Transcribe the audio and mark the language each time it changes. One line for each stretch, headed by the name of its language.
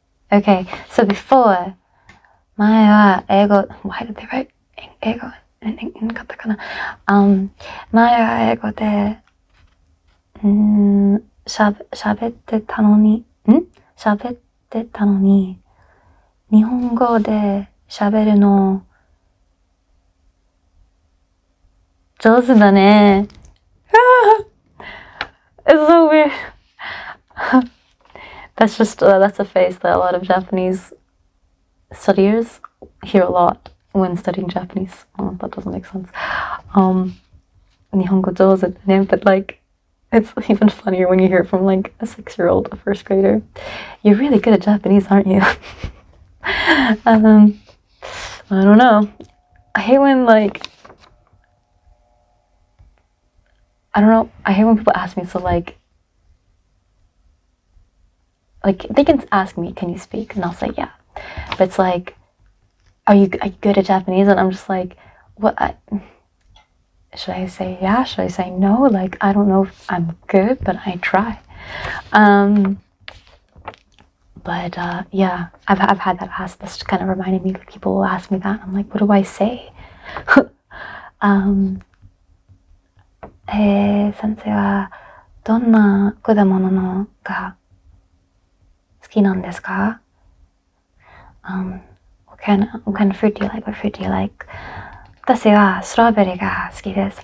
English: Okay, so before,
Japanese: 前は英語
English: why did they write
Japanese: 英語 in カタカナ前は英語で喋ってたのに日本語で喋るの上手だね。
English: It's so weird. That's a phrase that a lot of Japanese studiers hear a lot when studying Japanese. Oh, that doesn't make sense.
Japanese: 日本語上手だね,
English: but like it's even funnier when you hear it from like a 6-year-old, a first grader. You're really good at Japanese, aren't you? I don't know. I hate when I hate when people ask me, so like they can ask me, can you speak? And I'll say yeah. But it's like, are you good at Japanese? And I'm just like, what? Should I say yeah? Should I say no? Like, I don't know if I'm good, but I try. But yeah, I've had that asked. This kind of reminded me of people will ask me that. I'm like, what do I say?
Japanese: 先生はどんな果物のが好きなんですか?
English: What kind of fruit do you like? What fruit do you like?
Japanese: 私はストロベリーが好きです。